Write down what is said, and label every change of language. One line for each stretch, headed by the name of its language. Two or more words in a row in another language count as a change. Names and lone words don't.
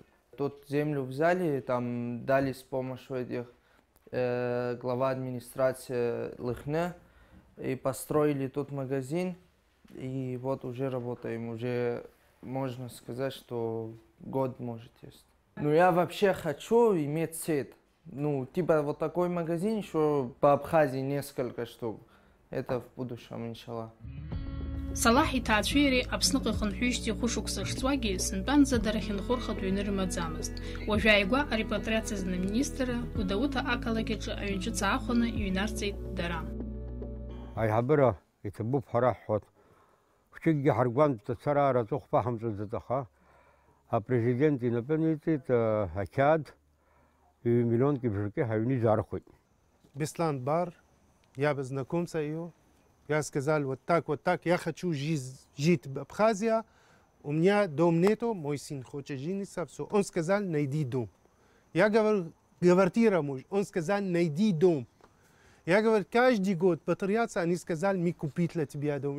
Russian: Тут землю взяли, там дали с помощью этих глава администрации Лыхне, и построили тут магазин, и вот уже работаем, уже можно сказать, что год может есть. Ну, я вообще хочу иметь сеть. Ну, типа вот такой магазин, еще по Абхазии несколько штук. Это в будущем, иншаллах.
Abkhazian: Салах итаацәеиреи Аԥсныҟа ихынҳәижьҭеи хәышықәса шҵуагьы сынтәанӡа дара хьынхәырхатә ҩны рымаӡамызт. Уажәы ааигәа арепатриациа зны аминистр Гәдоуҭа ақалақь аҿы аҩнҿыц аахәаны иҩнарҵеит дара. Аиҳабыра иҭабуп ҳара ҳҳәот. Хәҷыкгьы ҳаргәантә дцара араҵәыхәԥа ҳамҵәаӡеит, аха апрезидент инапы ниҵеит ақьаад 2 миллион кибжырки ҳаҩны изаархәеит.
Russian: Беслан Бар, я бы знакомился ее. Я сказал вот так, я хочу жить в Абхазии, у меня дом нету, мой сын хочет жениться, все. Он сказал, найди дом. Я говорю, квартира муж, он сказал, найди дом. Я говорю, каждый год патриация, они сказали, мы купить для тебя дом.